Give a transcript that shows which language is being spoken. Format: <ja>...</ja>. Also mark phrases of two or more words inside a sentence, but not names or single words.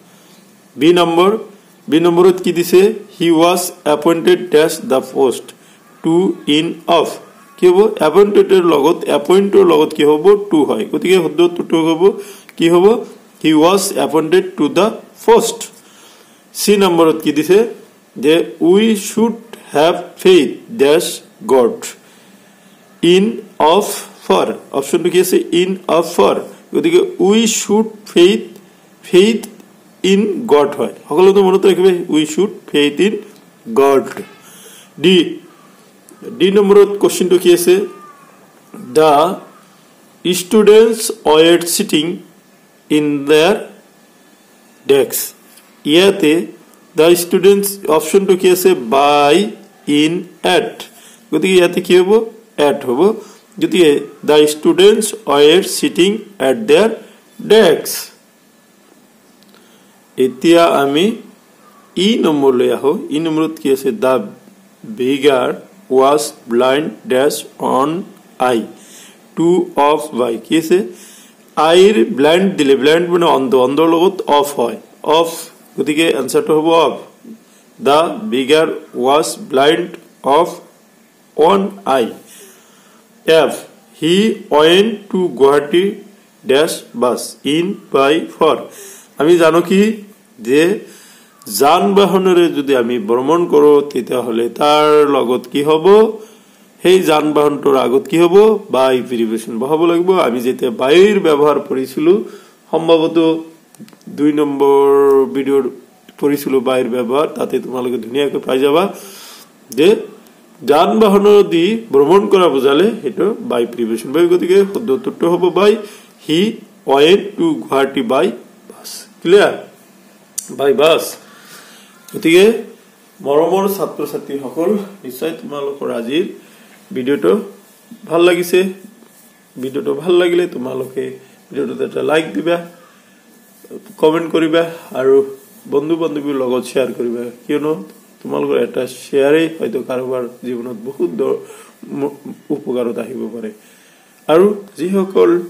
<as>B নম্বৰত কি দিছে</as> <en>he was appointed dash the post to in of</en> <as>কি হ'ব</as> <en>appointed</en> <as>এর লগত appointed লগত কি হ'ব to হয় গতিকে শুদ্ধ উত্তৰটো হ'ব কি হ'ব</as> <en>he was appointed to the post</en> <as>C নম্বৰত কি দিছে যে</as> <en>we should have faith dash God in of for</en> <as>অপশনটো কি আছে</as> <en>in of for</en> <as>গতিকে</as> <en>we should faith in God</en> <as>হয় সকলো তো মনত ৰাখিবে</as> <en>we should faith in God</en> <as>D নম্বৰত কোশ্চেনটো কি আছে</as> <en>the students were sitting in their desks</en> <as>ইয়াতে</as> <en>the students</en> <as>অপশনটো কি আছে</as> <en>by in at</en> <as>গতিকে ইয়াতে কি হ'ব at হ'ব গতিকে</as> <en>the students were sitting at their desks</en> <as>এতিয়া আমি ই নম্বৰ লৈ আহো ই নম্বৰত কি আছে</as> <en>the beggar was blind dash on eye to of by</en> <as>কি আছে আইৰ blind দিলে blind মানে অন্ধৰ লগত অফ হয় অফ গতিকে আনসারটো হ'ব অফ</as> <en>the beggar was blind of one eye F he went to Guwahati dash bus in by for</en> <as>আমি জানো কি যে যান-বাহনৰে যদি আমি ভ্ৰমণ কৰো তেতিয়া হলে তাৰ লগত কি হ'ব সেই যান-বাহনটোৰ আগত কি হ'ব</as> <en>by preposition</en> <as>বহাব লাগিব আমি যেতিয়া বাইৰ ব্যৱহাৰ কৰিছিলো সম্ভৱত 2 নম্বৰ ভিডিওৰ কৰিছিলো বাইৰ ব্যৱহাৰ তাতে তোমালোকে ধুনিয়াকৈ পাই যাবা যে যান-বাহন দি ভ্ৰমণ কৰা বুজালে এটো</as> <en>by preposition by</en> <as>গতিকে শুদ্ধ উত্তৰটো হ'ব বাই</as> <en>he went to Guwahati by bus clear by bus</en> <as>গতিকে মৰমৰ ছাত্ৰ ছাত্ৰী সকল নিশ্চয় তোমালোকৰ আজিৰ ভিডিওটো ভাল লাগিছে ভিডিওটো ভাল লাগিলে তোমালোকে ভিডিওটো এটা লাইক দিবা কমেন্ট কৰিবা আৰু বন্ধু বান্ধৱীৰ লগত শেয়াৰ কৰিবা কিয়নো তোমালোকৰ এটা শেয়াৰে হয়তো কাৰোবাৰ জীৱনত বহুত উপকাৰত আহিব পাৰে আৰু যিসকল</as>